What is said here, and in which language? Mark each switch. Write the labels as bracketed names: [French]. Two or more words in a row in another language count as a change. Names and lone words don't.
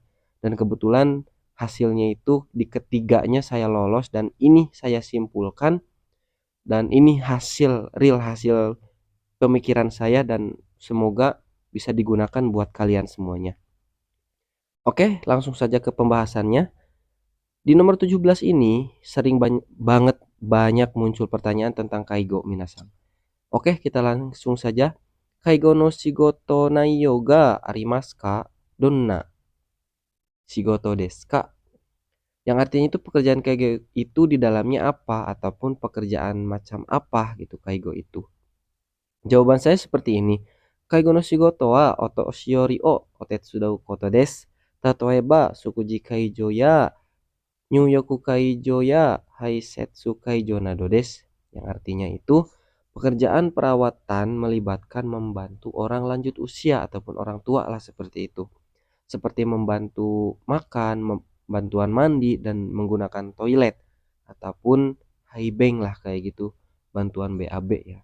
[Indonesian] Dan kebetulan hasilnya itu di ketiganya saya lolos, dan ini saya simpulkan, dan ini hasil pemikiran saya, dan semoga bisa digunakan buat kalian semuanya. Oke, langsung saja ke pembahasannya. Di nomor 17 ini sering banyak muncul pertanyaan tentang [Japanese] 介護皆さん. [Indonesian] Oke, kita langsung saja. [Japanese] 介護の仕事内容がありますか? どんな仕事ですか? [Indonesian] Yang artinya itu pekerjaan kaigo itu di dalamnya apa, ataupun pekerjaan macam apa gitu kaigo itu. Jawaban saya seperti ini. [Japanese] 介護の仕事はお年寄りをおてつことです. 例えばすくじ介助や入浴介助や排泄介助などです. [Indonesian] Yang artinya itu pekerjaan perawatan melibatkan membantu orang lanjut usia ataupun orang tua lah, seperti itu. Seperti membantu makan, bantuan mandi, dan menggunakan toilet ataupun haibeng lah kayak gitu, bantuan BAB ya.